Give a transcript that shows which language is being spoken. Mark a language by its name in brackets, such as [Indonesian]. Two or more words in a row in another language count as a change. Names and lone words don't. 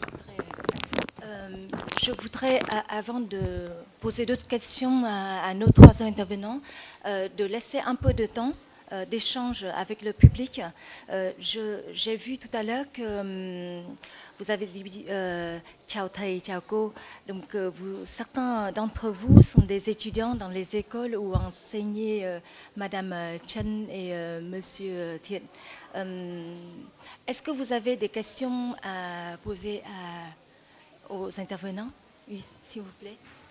[French] Je voudrais, avant de poser d'autres questions à nos trois intervenants, de laisser un peu de temps d'échange avec le public. J'ai vu tout à l'heure que vous avez dit [Vietnamese] ciao thầy, ciao cô. [French] Donc certains d'entre vous sont des étudiants dans les écoles où enseignaient Madame Chen et Monsieur Thiện. Est-ce que vous avez des questions à poser aux intervenants? Oui, s'il vous plaît.